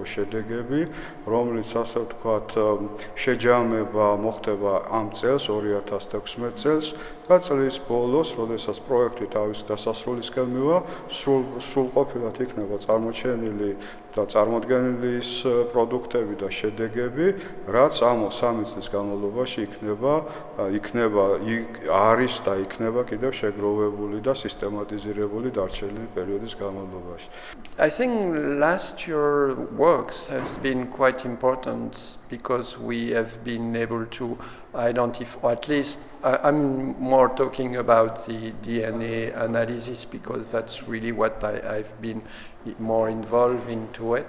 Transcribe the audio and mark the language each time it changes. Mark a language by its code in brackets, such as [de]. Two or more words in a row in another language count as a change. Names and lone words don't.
[ka] შედეგები, რომლის ასე ვთქვათ შეჯამება მოხდება ამ წელს 2016 წელს და წლის ბოლოს, როდესაც პროექტი თავის დასასრულისკენ მივა, სრულყოფილად იქნება წარმოჩენილი და წარმოდგენილი ის პროდუქტები და შედეგები, რაც ამ 3 წლის განმავლობაში არის და იქნება კიდევ შეგროვებული და სისტემატიზირებული დარჩენილი პერიოდის განმავლობაში. [en] I think last year works has been quite important because we have been able to identify, or at least I'm more talking about the DNA analysis because that's really what I've been more involved into it.